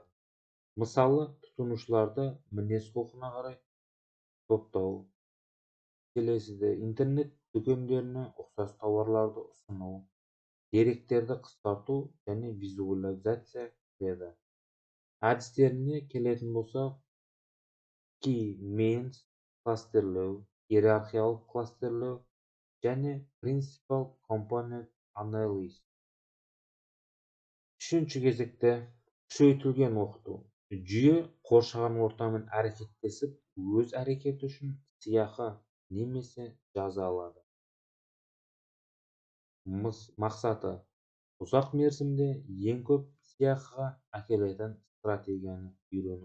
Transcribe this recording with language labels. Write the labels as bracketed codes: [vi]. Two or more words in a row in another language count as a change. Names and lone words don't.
[kk] Мысалы, тұтынушыларды мінез-құлқына қарай топтау. Келесіде интернет дүкендеріне ұқсас тауарларды ұсыну, деректерді қысқарту және визуализация кіреді. Әдістеріне келетін болсақ, [en] key means [kk] кластерлеу, иерархиялық кластерлеу және [en] principal component analysis. [kk] Үшінші кезекте күшейтілген оқыту. Жүйе қоршаған ортамен әрекеттесіп, өз әрекеті үшін сыйақы немесе жаза алады. Мақсаты ұзақ мерзімде ең көп сыйақыға әкелетін стратегияны үйрену.